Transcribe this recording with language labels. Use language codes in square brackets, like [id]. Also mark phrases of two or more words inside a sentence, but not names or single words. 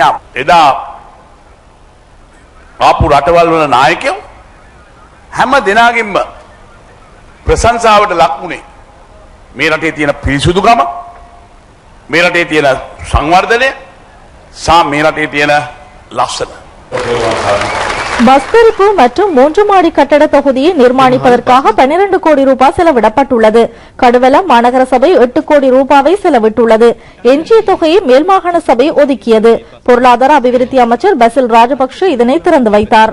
[si] එදා ආපු රටවල් වල නායකයෝ හැම දෙනාගෙම ප්‍රශංසාවට ලක් වුණේ මේ රටේ තියෙන පිරිසුදුකම, මේ රටේ තියෙන සංවර්ධනය, මේ රටේ තියෙන ලස්සන. [ta] பஸ் பிரிப்பு மற்றும் 3 மாடி கட்டட தொகுதியை நிர்மாணிப்பதற்காக 12 கோடி ரூபாய் செலவிடப்பட்டுள்ளது. கடுவலம் மாநகர சபை 8 கோடி ரூபாவை செலவிட்டுள்ளது. எஞ்சிய தொகையை மேல்மாகாண சபை ஒதுக்கியது. பொருளாதார அபிவிருத்தி அமைச்சர் பசில் ராஜபக்ஷ இதனை திறந்து வைத்தார்.